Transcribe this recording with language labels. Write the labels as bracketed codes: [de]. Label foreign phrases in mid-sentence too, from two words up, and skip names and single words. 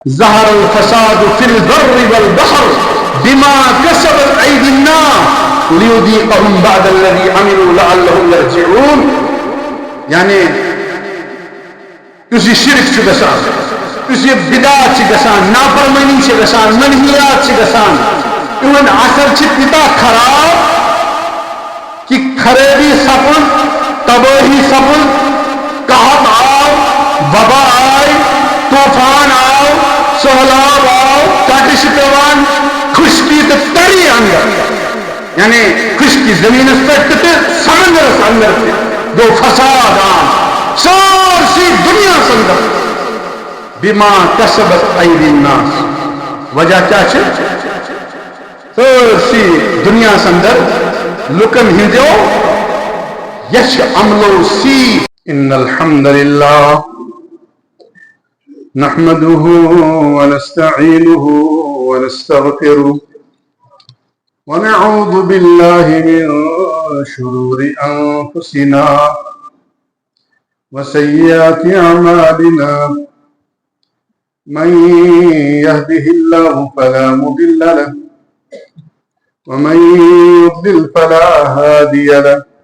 [ar] ظهر الفساد في البر والبحر بما كسبت أيدي الناس ليذيقهم بعد الذي عملوا لعلهم يرجعون. [ks] یعنی یُس یہِ شرک چھُ گژھان، یُس یہِ بدعت چھِ گژھان، نافرمانی چھِ گژھان، منہیات چھِ گژھان، یِہُنٛد اثر چھِ تیوٗتاہ خراب کہ خرابی سپُد، تباہی سپُد، قحط آو، وبا آئی، طوفان آو، سہلاب آو، کٹہِ چھِ پیوان، خشکی تہٕ تری اندر، یعنی خشکی زمینس پٮ۪ٹھ تہِ سمندرس اندر تہِ گوٚو فساد عام سارسی دنیا اندر [ar] بما کسبت ایدی الناس. [ks] وجہ کیا چھِ؟ سارسی دنیا اندر لُکن ہٕنٛدیو یچھ عملو سی. [ar] ان الحمد للہ نحمده ونستعينه ونستغفره ونعوذ بالله من شرور أنفسنا وسيئات أعمالنا من يهده الله فلا مضل له ومن يضلل فلا هادي له